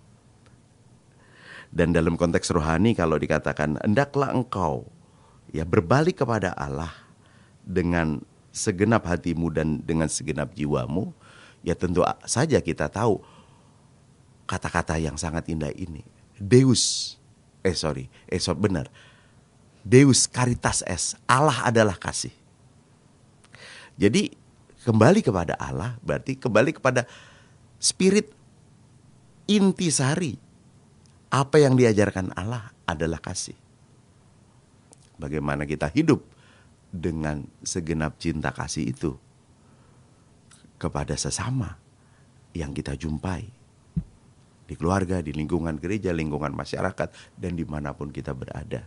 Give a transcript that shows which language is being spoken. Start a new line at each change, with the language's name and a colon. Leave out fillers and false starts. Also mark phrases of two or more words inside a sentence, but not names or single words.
Indonesian: Dan dalam konteks rohani kalau dikatakan, hendaklah engkau ya berbalik kepada Allah dengan segenap hatimu dan dengan segenap jiwamu, ya tentu saja kita tahu kata-kata yang sangat indah ini.
Latin: Deus caritas est,
Indonesian: Allah adalah kasih. Jadi kembali kepada Allah berarti kembali kepada spirit intisari. Apa yang diajarkan Allah adalah kasih. Bagaimana kita hidup dengan segenap cinta kasih itu kepada sesama yang kita jumpai di keluarga, di lingkungan gereja, lingkungan masyarakat, dan dimanapun kita berada.